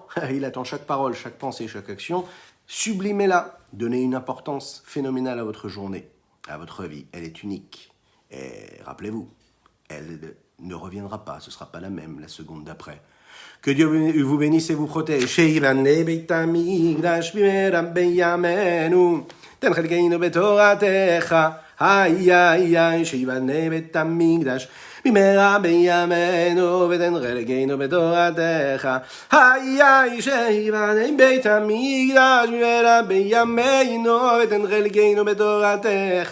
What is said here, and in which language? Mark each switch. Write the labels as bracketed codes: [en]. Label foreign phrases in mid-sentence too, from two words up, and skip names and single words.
[fr] Il attend chaque parole, chaque pensée, chaque action. Sublimez-la. Donnez une importance phénoménale à votre journée, à votre vie. Elle est unique. Et rappelez-vous, elle ne reviendra pas. Ce ne sera pas la même la seconde d'après. Que Dieu vous bénisse et vous protège. [he] תן חלקנו בתורתך, שיבנה בית המקדש במהרה בימינו, ותן חלקנו בתורתך, שיבנה בית המקדש במהרה בימינו, ותן חלקנו בתורתך.